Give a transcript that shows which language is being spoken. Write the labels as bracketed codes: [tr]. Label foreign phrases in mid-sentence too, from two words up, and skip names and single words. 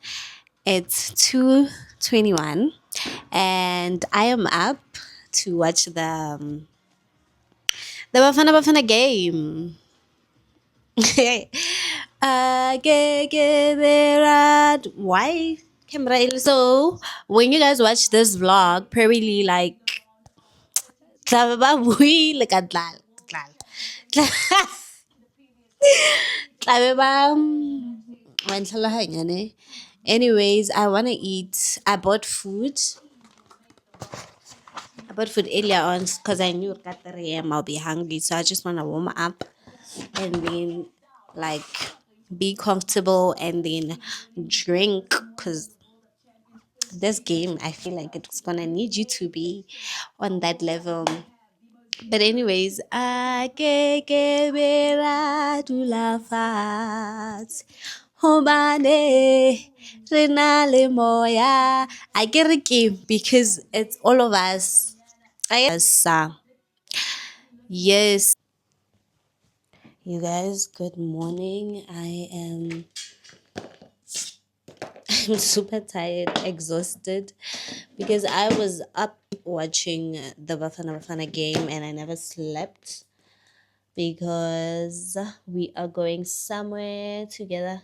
[en] It's 2:21 and I am up to watch the Bafana game. Why? Camera. So when you guys watch this vlog, probably like [st] tla be ba buile ka tlala. Tla be ba, wa ntlhaloganya ne? [en] Anyways, I want to eat. I bought food earlier on because I knew at 3 a.m. I'll be hungry. So I just want to warm up and then like be comfortable and then drink because this game, I feel like it's gonna need you to be on that level. But anyways, [st] a ke be ra dula fatshe hobane re na le moya. [en] I get a game because it's all of us. Yes. You guys, good morning. I'm super tired, exhausted because I was up watching the Bafana game and I never slept because we are going somewhere together.